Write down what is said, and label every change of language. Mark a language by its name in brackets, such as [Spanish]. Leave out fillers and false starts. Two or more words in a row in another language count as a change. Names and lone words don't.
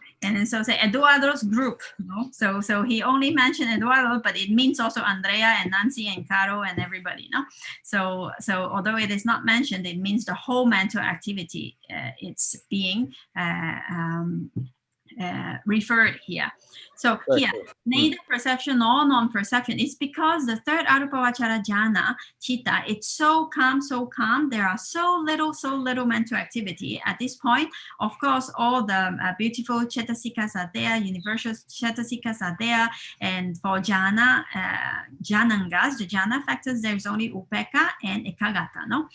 [English] And then so say Eduardo's group, no? So he only mentioned Eduardo, but it means also Andrea and Nancy and Caro and everybody, no? So although it is not mentioned, it means the whole mental activity it's being referred here. So here, neither perception nor non-perception. It's because the third [Pali] Arupavachara jhana, [English] chitta, it's so calm, so calm. There are so little mental activity at this point. Of course, all the beautiful chetasikas are there, universal chetasikas are there. And for [Pali] jhana, jhanangas, [English] the jhana factors, there's only upekkha and ekagata, no?